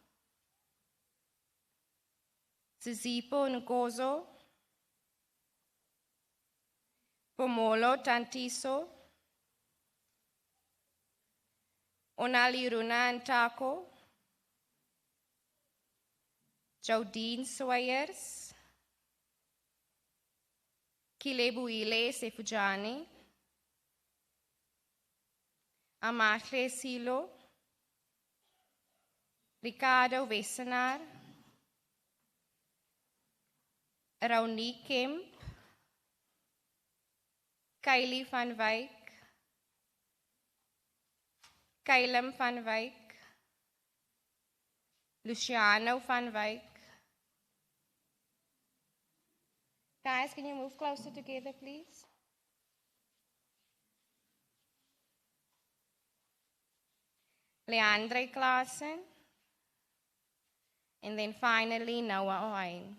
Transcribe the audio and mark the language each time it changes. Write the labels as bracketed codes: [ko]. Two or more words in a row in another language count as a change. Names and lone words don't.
[en] Zizipo Ngozo, Pomolo Tantiso, Onaliruna Ntako, Jodine Swayers, Kilebuile Sefujani, Amakle Silo, Ricardo Wesenaar, Rauni Kemp, Kylie van Wyk, Kylem van Wyk, Luciano van Wyk. Guys, can you move closer together, please? Leandre Klaassen. And then finally, Noah Ohain.